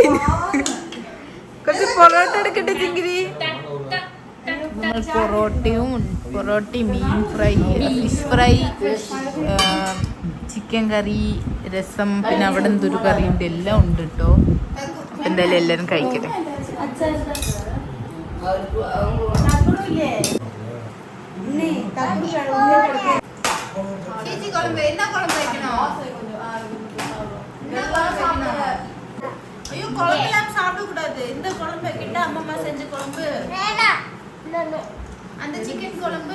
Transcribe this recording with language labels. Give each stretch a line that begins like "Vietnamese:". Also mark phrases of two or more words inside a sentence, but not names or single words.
Malayalam: കുറച്ച് പൊറോട്ട എടുക്കട്ടെ ചിങ്കിരി. നമ്മൾ പൊറോട്ടയും മീൻ ഫ്രൈ,
English: fish fry,
Malayalam: ചിക്കൻ കറി, രസം, പിന്നെ അവിടെ എന്തൊരു കറിയുണ്ട്, എല്ലാം ഉണ്ട് കേട്ടോ. എന്തായാലും എല്ലാരും കഴിക്കട്ടെ.
Tamil: ஐயோ குழம்பெல்லாம் சாப்பிட கூடாது. இந்த குழம்பு வைக்கிட்ட அம்மா செஞ்ச குழம்பு, அந்த சிக்கன் குழம்பு.